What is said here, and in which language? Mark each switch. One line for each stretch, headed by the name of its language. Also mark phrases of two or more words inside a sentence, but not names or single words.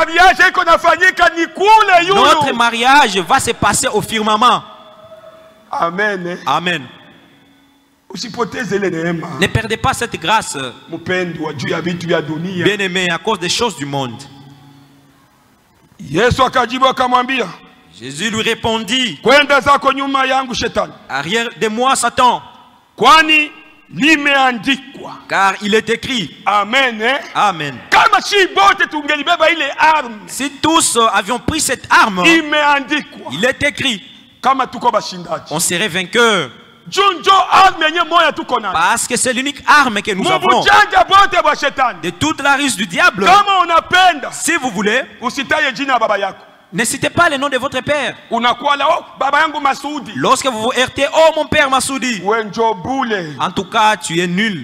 French: Notre mariage va se passer au firmament. Amen. Amen. Ne perdez pas cette grâce, bien aimé, à cause des choses du monde. Jésus lui répondit,
Swahili: kwenda zako nyuma yangu shetani,
French: arrière de moi Satan,
Swahili: kwani limeandikwa.
French: Car il est écrit. Amen. Amen.
Swahili: Kama si bote tungelibeba ile arme,
French: si tous avions pris cette arme,
Swahili: imeandikwa,
French: il est écrit,
Swahili: kama tuko bashindaji,
French: on serait vainqueur. Parce que c'est l'unique arme que nous avons de toute la ruse du diable. Si vous voulez, ne citez pas le nom de votre père. Lorsque vous vous heurtez, oh mon père Massoudi, en tout cas tu es nul.